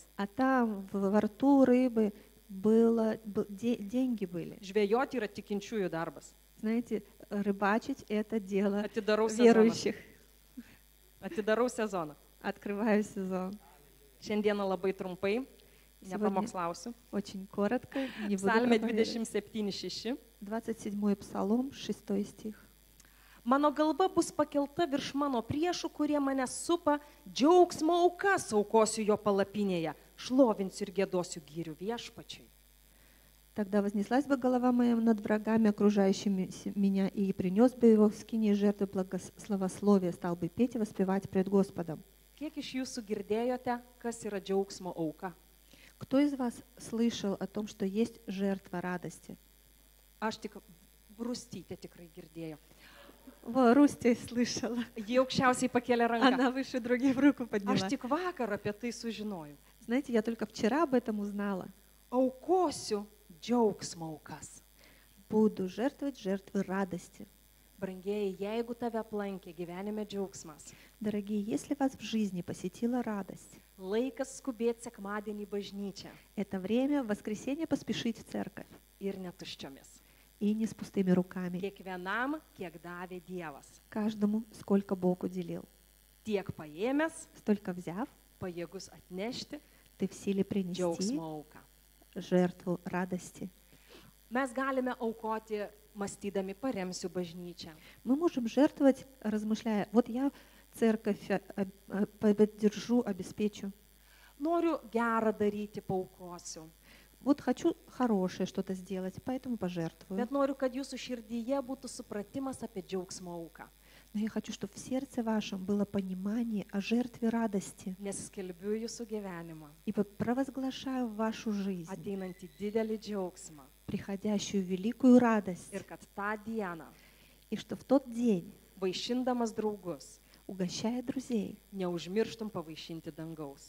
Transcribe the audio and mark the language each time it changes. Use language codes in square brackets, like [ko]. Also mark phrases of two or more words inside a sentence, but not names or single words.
[ru] А там во рту рыбы деньги были. [lt] Žvejoti yra tikinčiųjų darbas. [ru] Знаете, рыбачить — это дело [lt] Atidarau sezoną. [ru] верующих. [lt] Atidarau sezoną. [ru] Открываю сезон. [lt] Šiandieną labai trumpai, [ru] Сегодня [lt] nepamokslausiu. [ru] очень коротко, не буду [lt] Psalmė [ru] проповедовать. [lt] 27:6. [ru] 27 Псалом, 6 стих. [lt] Mano galva bus pakelta virš mano priešų, kurie mane supa, džiaugsmo aukas aukosiu jo palapinėje, šlovinsiu ir gėdosiu gyrių viešpačiui. [ru] Тогда вознеслась бы голова моя над врагами, окружающими меня, и принес бы его в скинии жертвы благословословия, стал бы петь и воспевать пред Господом. [lt] Kiek iš jūsų girdėjote, kas yra džiaugsmo auka? [ru] Кто из вас слышал о том, что есть жертва радости? [lt] Aš tik Brustytė tikrai girdėjau. [ru] Рустя слышала. [lt] Jie aukščiausiai pakėlė ranką. [ru] Она выше других руку подняла. [lt] Aš tik vakar apie tai sužinojau. [ru] Знаете, я только вчера об этом узнала. [lt] Aukosiu džiaugsmo aukas. [ru] Буду жертвовать жертвы радости. [lt] Brangieji, jeigu tave aplankė gyvenime džiaugsmas, [ru] Дорогие, если вас в жизни посетила радость, [lt] laikas skubėti sekmadienį į bažnyčią [ru] это время в воскресенье поспешить в церковь. [lt] ir netuščiomis. [ru] И не с пустыми руками. [lt] Kiekvienam, kiek davė Dievas. [ru] Каждому, сколько Бог уделил. [lt] Tiek paėmęs, [ru] Столько взяв, [lt] pajėgus atnešti [ru] ты в силе принести [lt] džiaugsmo auką. [ru] жертву радости. [lt] Mes galime aukoti, mąstydami paremsiu bažnyčią. [ru] Мы можем жертвовать, размышляя, вот я церковь поддержу, обеспечу. [lt] Noriu gerą daryti, paukosiu. [ru] Вот хочу хорошее что-то сделать, поэтому пожертвую. [lt] Bet noriu, kad jūsų širdyje būtų supratimas apie džiaugsmo auką. [ru] Но я хочу, чтобы в сердце вашем было понимание о жертве радости. [lt] Nes skelbiu jūsų gyvenimą, [ru] И провозглашаю в вашу жизнь [lt] ateinantį didelį džiaugsmą. [ru] приходящую великую радость. [lt] Ir kad tą dieną, [ru] И что в тот день, [lt] vaišindamas draugus, [ru] угощая друзей, [lt] neužmirštum pavaišinti dangaus.